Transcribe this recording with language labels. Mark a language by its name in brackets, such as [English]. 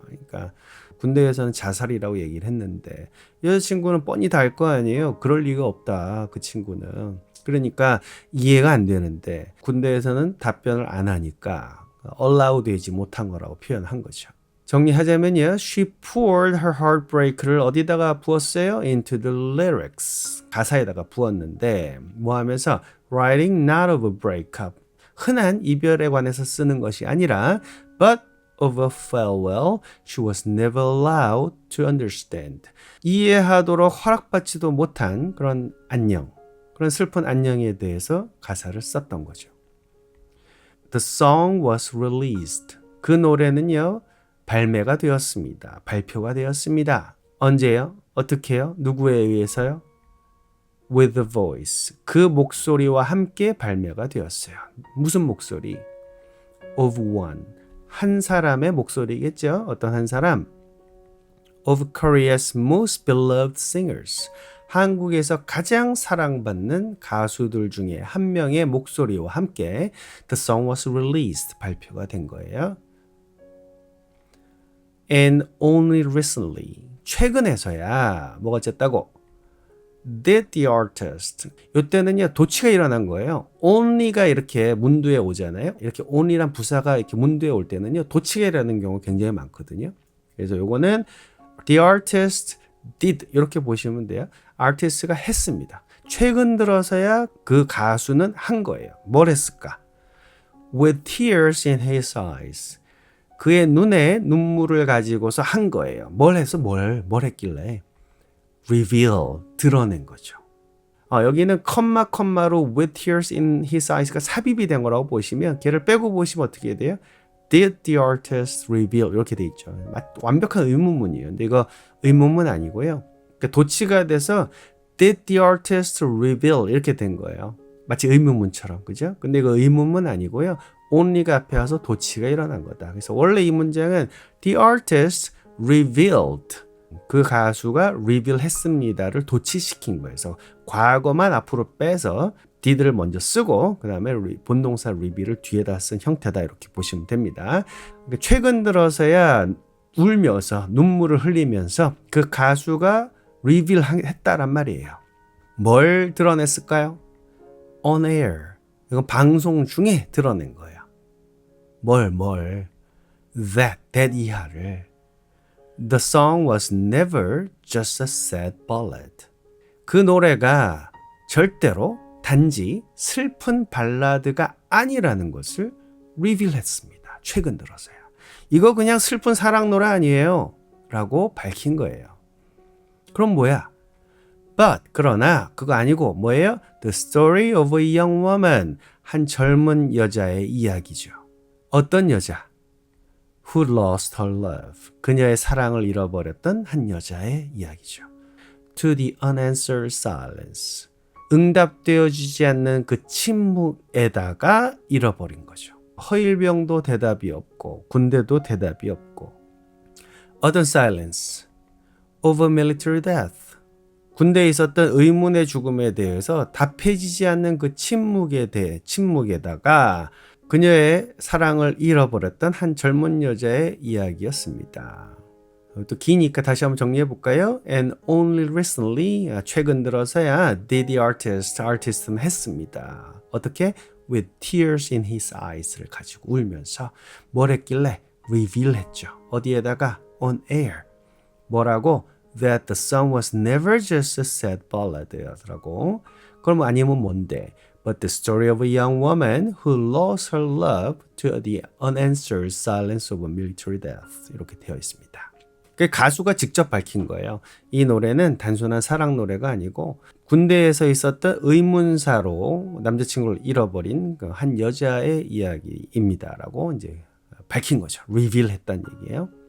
[Korean] 그러니까 군대에서는 자살이라고 얘기를 했는데 여자친구는 뻔히 다 알 거 아니에요. 그럴 리가 없다. 그 친구는. 그러니까 이해가 안 되는데 군대에서는 답변을 안 하니까 allow 되지 못한 거라고 표현한 거죠. 정리하자면요. [English] She poured her heartbreak를 [Korean] 어디다가 부었어요? [English] Into the lyrics. [Korean] 가사에다가 부었는데 뭐 하면서 [English] writing not of a breakup. [Korean] 흔한 이별에 관해서 쓰는 것이 아니라 [English] but of a farewell she was never allowed to understand. [Korean] 이해하도록 허락받지도 못한 그런 안녕, 그런 슬픈 안녕에 대해서 가사를 썼던 거죠. [English] The song was released. [Korean] 그 노래는요, 발매가 되었습니다. 발표가 되었습니다. 언제요? 어떻게요? 누구에 의해서요? [English] With a voice. [Korean] 그 목소리와 함께 발매가 되었어요. 무슨 목소리? [English] Of one. [Korean] 한 사람의 목소리겠죠? 어떤 한 사람? [English] Of Korea's most beloved singers. [Korean] 한국에서 가장 사랑받는 가수들 중에 한 명의 목소리와 함께 [English] The song was released. [Korean] 발표가 된 거예요. [English] And only recently. [Korean] 최근에서야 뭐가 어쨌다고? [English] Did the artist. [Korean] 이때는요 도치가 일어난 거예요. only가 이렇게 문두에 오잖아요. 이렇게 only란 부사가 이렇게 문두에 올 때는요 도치가 일어나는 경우 굉장히 많거든요. 그래서 요거는 [English] the artist did [Korean] 이렇게 보시면 돼요. artist가 했습니다. 최근 들어서야 그 가수는 한 거예요. 뭘 했을까? [English] With tears in his eyes. [Korean] 그의 눈에 눈물을 가지고서 한 거예요. 뭘 해서 뭘 했길래? reveal, 드러낸 거죠. 여기는 컴마로 [English] with tears in his eyes [Korean] 가 삽입이 된 거라고 보시면 걔를 빼고 보시면 어떻게 돼요? [English] Did the artist reveal [Korean] 이렇게 돼 있죠. 완벽한 의문문이에요. 근데 이거 의문문 아니고요. 그러니까 도치가 돼서 [English] Did the artist reveal [Korean] 이렇게 된 거예요. 마치 의문문처럼 그죠? 근데 이거 의문문 아니고요. only가 앞에 와서 도치가 일어난 거다. 그래서 원래 이 문장은 [English] The artist revealed [Korean] 그 가수가 reveal 했습니다를 도치시킨 거예요. 그래서 과거만 앞으로 빼서 did를 먼저 쓰고 그 다음에 본동사 reveal을 뒤에다 쓴 형태다 이렇게 보시면 됩니다. 그러니까 최근 들어서야 울면서 눈물을 흘리면서 그 가수가 reveal 했다란 말이에요. 뭘 드러냈을까요? [English] On air. [Korean] 이건 방송 중에 드러낸 거예요. 뭘. That 이하를. [English] The song was never just a sad ballad. [Korean] 그 노래가 절대로 단지 슬픈 발라드가 아니라는 것을 리빌했습니다. 최근 들어서요. 이거 그냥 슬픈 사랑 노래 아니에요. 라고 밝힌 거예요. 그럼 뭐야? But 그러나 그거 아니고 뭐예요? [English] The story of a young woman. [Korean] 한 젊은 여자의 이야기죠. 어떤 여자? [English] Who lost her love. [Korean] 그녀의 사랑을 잃어버렸던 한 여자의 이야기죠. [English] To the unanswered silence. [Korean] 응답되어지지 않는 그 침묵에다가 잃어버린 거죠. 허일병도 대답이 없고 군대도 대답이 없고. [English] 어떤 silence. Over military death. [Korean] 군대에 있었던 의문의 죽음에 대해서 답해지지 않는 그 침묵에다가 그녀의 사랑을 잃어버렸던 한 젊은 여자의 이야기였습니다. 또 기니까 다시 한번 정리해 볼까요? [English] And only recently, [Korean] 최근 들어서야 [English] did the artist [Korean] 는 했습니다. 어떻게? [English] With tears in his eyes [Korean] 를 가지고 울면서 뭘 했길래? reveal 했죠. 어디에다가? [English] On air. [Korean] 뭐라고? [English] That the song was never just a sad ballad라고. [Korean] 그럼 아니면 뭔데? [English] But the story of a young woman who lost her love to the unanswered silence of a military death. [Korean] 이렇게 되어 있습니다. 그 가수가 직접 밝힌 거예요. 이 노래는 단순한 사랑 노래가 아니고 군대에서 있었던 의문사로 남자친구를 잃어버린 그 한 여자의 이야기입니다라고 이제 밝힌 거죠. 리빌 했다는 얘기예요.